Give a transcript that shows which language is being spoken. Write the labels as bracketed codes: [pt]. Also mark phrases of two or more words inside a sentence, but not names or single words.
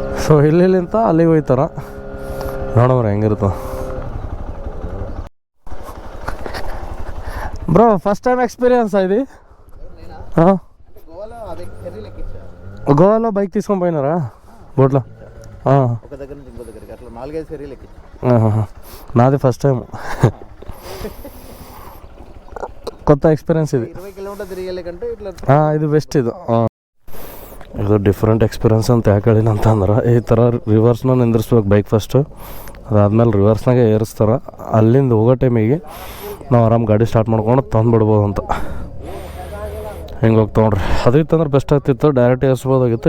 [kn] ಸೊ ಇಲ್ಲಿಂತ ಅಲ್ಲಿಗೆ ಹೋಯ್ತಾರ, ನೋಡವ್ರೆ ಹೆಂಗಿರುತ್ತ. [en] bro first time experience ఇది? [te] ಹಾಂ, గోవాలో బైక్ తీసుకొని పోయినారా బోట్లో? నాది [en] first time, [te] కొత్త ఎక్స్పీరియన్స్ ఇది. [kn] ಇದು ಬೆಸ್ಟ್ ಇದು. ಇದು [en] different experience [kn] ಅಂತ ಯಾಕೆ ಹೇಳಿನ ಅಂತಂದ್ರೆ, ಈ ಥರ ರಿವರ್ಸ್ನ ನಿಂದ್ರಿಸ್ಬೇಕು ಬೈಕ್ ಫಸ್ಟು, ಅದಾದ್ಮೇಲೆ ರಿವರ್ಸ್ನಾಗೆ ಏರಿಸ್ತಾರೆ. ಅಲ್ಲಿಂದ ಹೋಗೋ ಟೈಮಿಗೆ ನಾವು ಆರಾಮ್ ಗಾಡಿ ಸ್ಟಾರ್ಟ್ ಮಾಡ್ಕೊಂಡು ತಂದುಬಿಡ್ಬೋದು ಅಂತ. ಹಿಂಗೆ ಹೋಗ್ತಾ ನೋಡ್ರಿ, ಅದು ಇತ್ತಂದ್ರೆ ಬೆಸ್ಟ್ ಆಗ್ತಿತ್ತು, ಡೈರೆಕ್ಟ್ ಏರಿಸ್ಬೋದಾಗಿತ್ತು.